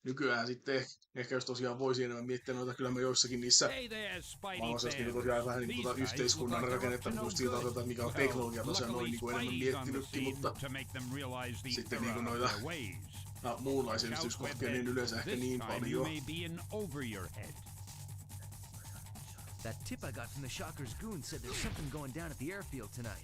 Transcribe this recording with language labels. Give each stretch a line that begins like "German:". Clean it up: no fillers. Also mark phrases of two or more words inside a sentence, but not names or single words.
Finnish: nykyään sitten ehkä jos tosiaan voisi enemmän miettiä noita, kyllä mä joissakin niissä maailmassa olisikin tosiaan vähän niin kuin yhteiskunnan rakennetta, mutta just siitä otetaan, mikä on teknologia tosiaan noin niin kuin enemmän miettinytkin, mutta sitten niin kuin noita muunlaisia yksityiskohtia niin yleensä ehkä niin paljon.
English: That tip I got from the Shocker's goon said there's something going down at the airfield tonight.